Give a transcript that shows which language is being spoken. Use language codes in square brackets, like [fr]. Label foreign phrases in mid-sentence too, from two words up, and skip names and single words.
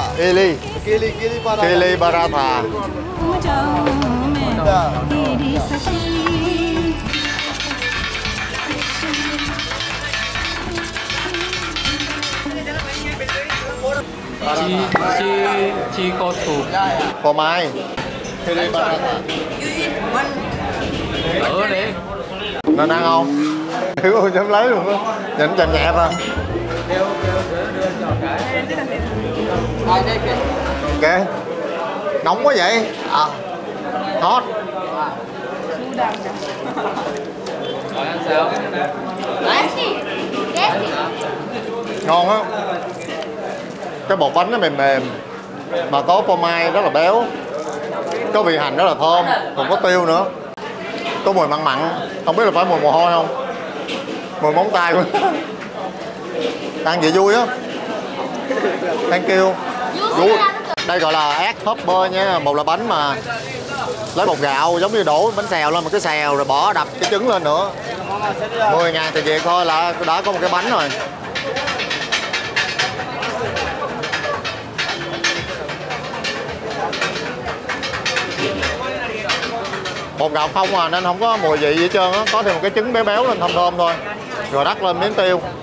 [vi] Kili paratha. Chi có thủ. Phô mai. Kili paratha. Đấy. Nên ăn không? Thiếu không dám lấy luôn á. Nhìn chậm nhẹ thôi. Ok. Nóng quá vậy? Hot. Rồi ăn sao? Ngon á. Cái bột bánh nó mềm mềm, mà có phô mai rất là béo, có vị hành rất là thơm, còn có tiêu nữa, có mùi mặn mặn, không biết là phải mùi mồ hôi không, mùi móng tay luôn. Ăn vậy vui á. [en] Thank you. [vi] Vui. Đây gọi là egg hopper nha, một là bánh mà lấy bột gạo giống như đổ bánh xèo lên một cái xèo rồi bỏ đập cái trứng lên nữa. 10.000 tiền Việt thôi là đã có một cái bánh rồi. Bột gạo không à nên không có mùi vị gì hết trơn á, có thêm một cái trứng béo béo lên thơm thơm thôi, rồi đắp lên miếng tiêu.